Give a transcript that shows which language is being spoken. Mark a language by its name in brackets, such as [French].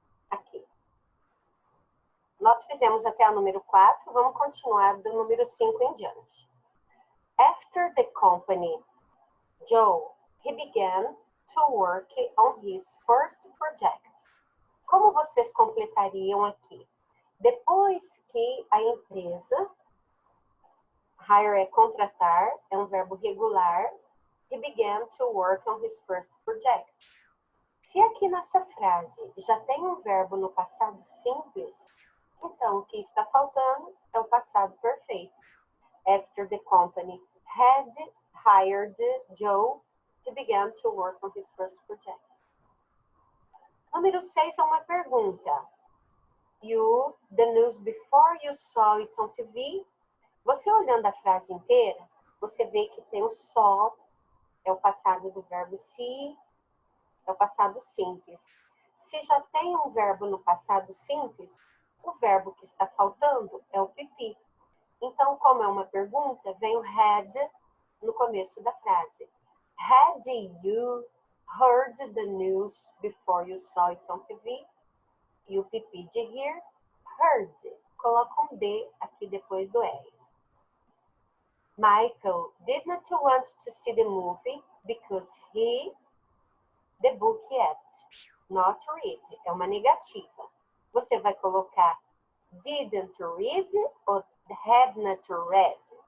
[Portuguese] Aqui. Nós fizemos até o número 4, vamos continuar do número 5 em diante. [English] After the company, Joe, he began to work on his first project. [Portuguese] Como vocês completariam aqui? Depois que a empresa, hire é contratar, é um verbo regular, [English] he began to work on his first project. [Portuguese] Se aqui nessa frase já tem um verbo no passado simples, então o que está faltando é o passado perfeito. [English] After the company had hired Joe, he began to work on his first project. [Portuguese] Número 6 é uma pergunta. [English] You, the news before you saw it on TV. [Portuguese] Você olhando a frase inteira, você vê que tem o saw, é o passado do verbo see, é o passado simples. Se já tem um verbo no passado simples, o verbo que está faltando é o PP. Então, como é uma pergunta, vem o had no começo da frase. [English] Had you heard the news before you saw it on TV? [Portuguese] E o PP de hear, heard. Coloca um D aqui depois do R. [English] Michael did not want to see the movie because he, the book yet, not read. [Portuguese] É uma negativa. Você vai colocar didn't read ou [English] had not read?